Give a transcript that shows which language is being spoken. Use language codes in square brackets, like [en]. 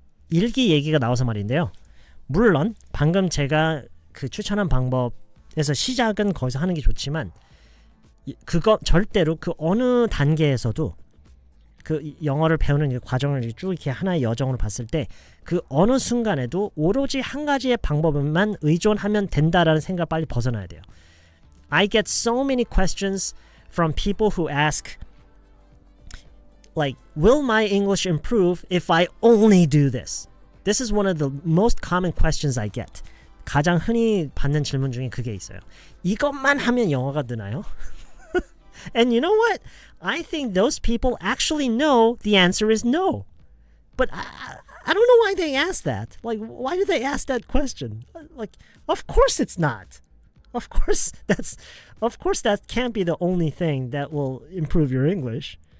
[ko] 일기 얘기가 나와서 말인데요. 물론 방금 제가 그 추천한 방법에서 시작은 거기서 하는 게 좋지만 그거 절대로 그 어느 단계에서도 그 영어를 배우는 그 과정을 쭉 이렇게 하나의 여정으로 봤을 때 그 어느 순간에도 오로지 한 가지의 방법만 의존하면 된다라는 생각 빨리 벗어나야 돼요. [en] I get so many questions from people who ask like, will my English improve if I only do this? This is one of the most common questions I get. [ko] 가장 흔히 받는 질문 중에 그게 있어요. 이것만 하면 영어가 느나요? [en] And you know what? I think those people actually know the answer is no. But I don't know why they ask that. Like, why do they ask that question? Like, of course it's not. Of course that can't be the only thing that will improve your English.